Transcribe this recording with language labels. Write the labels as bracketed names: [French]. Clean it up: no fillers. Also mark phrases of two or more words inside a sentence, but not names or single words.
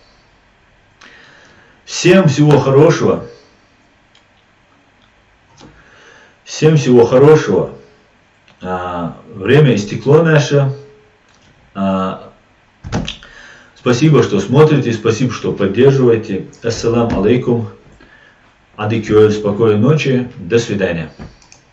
[Russian] Всем всего хорошего. Всем всего хорошего. Время истекло наше. Спасибо, что смотрите, спасибо, что поддерживаете. [Arabic] السلام عليكم. Адикёль, [Russian] спокойной ночи. До свидания.